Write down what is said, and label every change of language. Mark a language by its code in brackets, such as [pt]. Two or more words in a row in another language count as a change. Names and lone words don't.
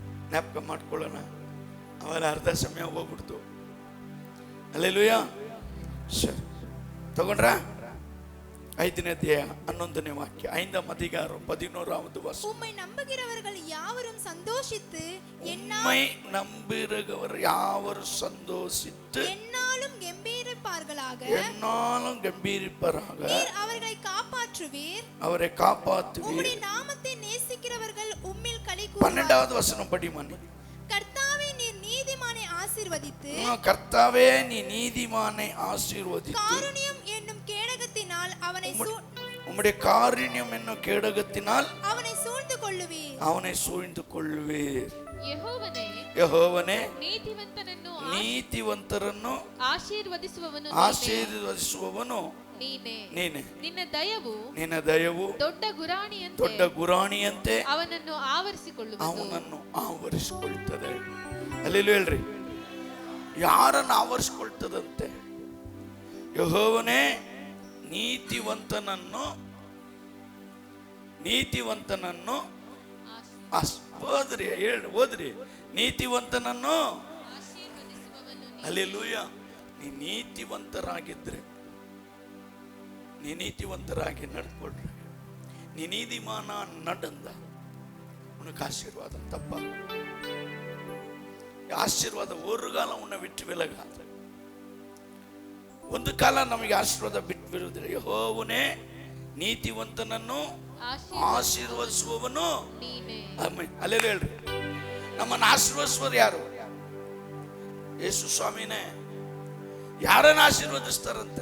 [kn] ಜ್ಞಾಪಕ ಮಾಡ್ಕೊಳ್ಳೋಣ. ಅವರ ಅರ್ಧ ಸಮಯ ಹೋಗ್ಬಿಡ್ತು. ಹಲ್ಲೆಲೂಯಾ. ಸರಿ, ತಗೊಂಡ್ರ? 5ನೇ ಅಧ್ಯಾಯ 11ನೇ [ta] வாக்கிய 5ஆம் அதிகாரம் 11வது வசனம். உம்மை நம்புகிறவர்கள் யாவரும் சந்தோஷித்து உம்மை நம்புகிறவர் யாவரும் சந்தோஷித்து என்னாலும் கம்பீரிப்பார்களாக. என்னாலும் கம்பீரிப்பாராக. நீர் அவர்களை காப்பாற்றுவீர். அவரை காப்பாற்றுவீர். உம்முடைய நாமத்தை நேசிக்கிறவர்கள் உம்மில் களி கூறுவார்கள். 12வது வசனம் படிமானே. கர்த்தாவே நீர் நீதிமானை ஆசீர்வதித்து. கர்த்தாவே நீ நீதிமானை ஆசீர்வதித்து காருண்யம் என்னும் கேடகத்தினால் அவனை உம்முடைய காருண்யம் என்னும் கேடகத்தினால் அவனை சூழ்ந்து கொள்ளுவீர். அவனை சூழ்ந்து கொள்ளுவீர். [kn] ಯೆಹೋವನೇ ಯೆಹೋವನೇ ನೀತಿವಂತರನ್ನು ಆಶೀರ್ವದಿಸುವವನು ನೀನೇ. ನಿನ್ನ ದಯವು ದೊಡ್ಡ ಗುರಾಣಿಯಂತೆ ಅವನನ್ನು ಆವರಿಸಿಕೊಳ್ಳುತ್ತದೆ. ಅಲ್ಲೆಲ್ಲೂ ಹೇಳ್ರಿ, ಯಾರನ್ನು ಆವರಿಸಿಕೊಳ್ತದಂತೆ? ಯೆಹೋವನೇ ನೀತಿವಂತನನ್ನು ಓದ್ರಿ ನೀತಿವಂತನನ್ನು. ಹಲ್ಲೆಲೂಯಾ. ನೀ ನೀತಿವಂತರಾಗಿ ನಡ್ಕೊಳ್ರಿ. [ta] நீ நீதிமானா நடந்தா உனக்கு ஆசீர்வாதம். தப்பா? ஆசீர்வாதம் ஒரு காலம் உன்னை விட்டு ವಿಲಗಾದ. [kn] ಒಂದು ಕಾಲ ನಮಗೆ ಆಶೀರ್ವಾದ ಬಿಟ್ಟು ಬಿಡುವುದಿಲ್ಲ. ಯೆಹೋವನೇ ನೀತಿವಂತನನ್ನು ಆಶೀರ್ವದಿಸುವವನು ಆಮೆನ್. ಅಲ್ಲೆಲ್ಲ ಹೇಳ್ರಿ, ನಮ್ಮನ್ನು ಆಶೀರ್ವದಿಸುವರು ಯಾರು? ಯೇಸು ಸ್ವಾಮಿನೇ. ಯಾರನ್ನು ಆಶೀರ್ವದಿಸ್ತಾರಂತೆ?